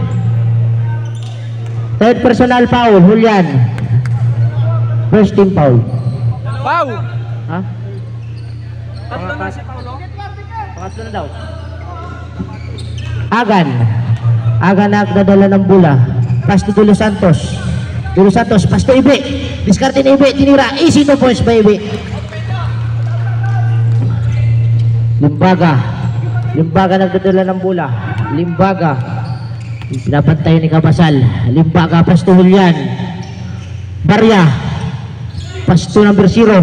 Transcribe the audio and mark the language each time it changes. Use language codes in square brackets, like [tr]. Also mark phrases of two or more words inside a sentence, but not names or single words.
[en] Third personal foul, Julian. First team foul. Foul. Ha? [tl] Tatlo na si Paulo. Pangatlo na daw. Agan nagdadala ng bola. [en] Pasto de Los Santos. Pasto [tl] Ibe. Diskarte ni Ibe, tinira. [en] Easy 2 points by Ibe. [tl] Limbaga nagdadala ng bola. Pinapantay ni Kabasal. Limbaga, [en] Pasto Julian. [tl] Barya. [en] Pasto number 0.